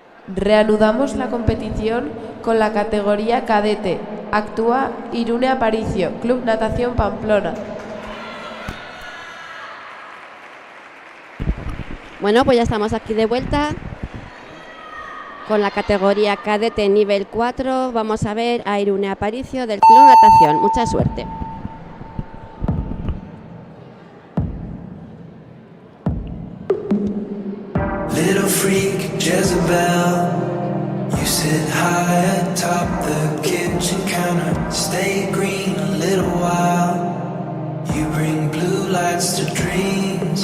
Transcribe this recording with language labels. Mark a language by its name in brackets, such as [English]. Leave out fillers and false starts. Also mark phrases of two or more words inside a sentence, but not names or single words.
[Spanish] Reanudamos la competición con la categoría cadete. Actúa Irune Aparicio, Club Natación Pamplona. Bueno, pues ya estamos aquí de vuelta con la categoría cadete nivel 4. Vamos a ver a Irune Aparicio del Club Natación. Mucha suerte. [English] Little freak Jezebel, you sit high atop the kitchen counter. Stay green a little while. You bring blue lights to dreams.